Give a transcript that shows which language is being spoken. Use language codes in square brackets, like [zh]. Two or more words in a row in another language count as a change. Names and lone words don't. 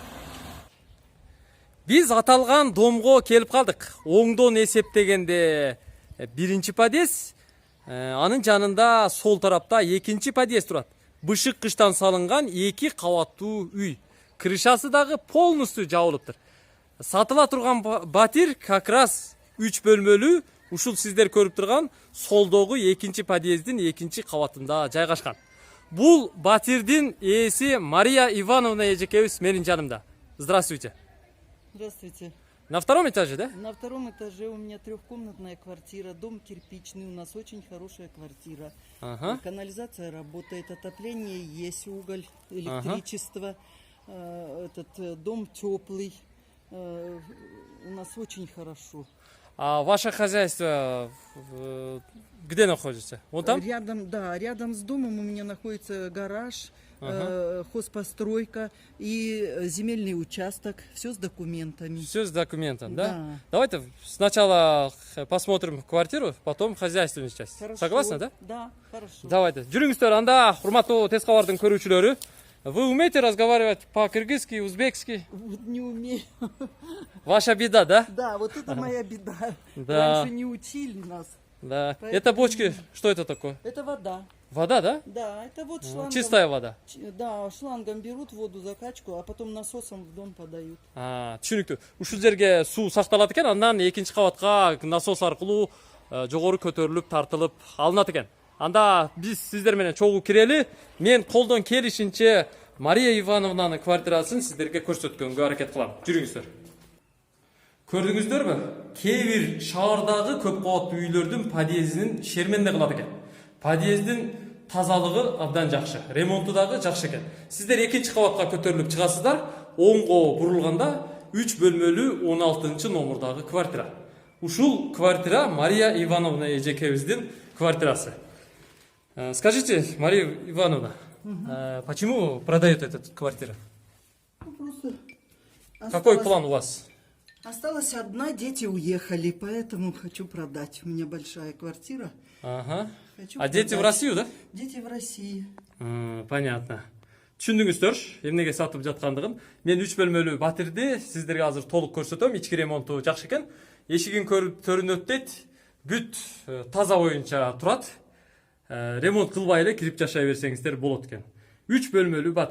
[ky] Биз аталган домго келип калдык. Оңдон эсептегенде биринчи подъезд, анын жанында сол тарапта экинчи подъезд турат. Бышык кыштан салынган 2 кабаттуу үй. Крышасы дагы полностью жабылыптыр. Сатыла турган батир [ru] как раз [ky] 3 бөлмөлүү, ушул сиздер көрүп турган солдогу экинчи подъездин экинчи кабатында жайгашкан. Бул батирдин ээси Мария Ивановна эжекебиз менин жанымда. [ru] Здравствуйте. Здравствуйте. На втором этаже, да? На втором этаже у меня трехкомнатная квартира, дом кирпичный, у нас очень хорошая квартира. Ага. Канализация работает, отопление есть, уголь, электричество. Дом теплый, у нас очень хорошо. А ваше хозяйство где находится? Вот там? Рядом с домом у меня находится гараж, хозпостройка и земельный участок. Все с документами. Все с документом, да? Да. Давайте сначала посмотрим квартиру, потом хозяйственную часть. Хорошо. Согласны, да? Да, хорошо. Давайте. [ky] Жүрүңүздөр, анда урматтуу Тез Кабардын көрүүчүлөрү. [ru] Вы умеете разговаривать по-кыргызски, узбекски? Вот не умею. Ваша беда, да? Да, вот это моя беда. Да. Раньше не учили нас. Да. Поэтому- Это бочки, что это такое? Это вода. Вода, да? Да, это вот шлангом. Чистая вода. Да, шлангом берут воду закачку, а потом насосом в дом подают. [ky] Түшүнүктүү. Ушул жерге суу сакталат экен, андан экинчи кабатка насос аркылуу жогору көтөрүлүп, тартылып алынат экен. Анда биз сиздер менен чогуу кирели. Мен колдон келишинче Мария Ивановнанын квартирасын сиздерге көрсөткөнгө аракет кылам. Жүрүңүздөр. Көрдүңүздөрбү? Кээ бир шаардагы көп кабаттуу үйлөрдүн подъездин шерменде кылат экен. Подъездин тазалыгы абдан жакшы, ремонту дагы жакшы экен. Сиздер экинчи кабатка көтөрүлүп чыгасыздар, оңго бурулганда 3 бөлмөлүү 16 номурдагы квартира. Ушул квартира Мария Ивановна эжекебиздин квартирасы. [ru] Скажите, Мария Ивановна, почему продают эту квартиру? Просто Какой план у вас? Осталась одна, дети уехали, поэтому хочу продать. У меня большая квартира. Ага. Хочу А дети в продать. Россию, да? Дети в России. Понятно. [ky] Түшүндүңүздөр, эмнеге сатып жаткандыгын. Мен 3 бөлмөлүү батирди сиздерге азыр толук көрсөтөм. Ички ремонту жакшы экен. Эшигин көрүнөт дейт. Бүт таза боюнча турат. Ремонт кылбай эле кирип жашай берсеңиздер болот экен. 3 бөлмөлүү батир.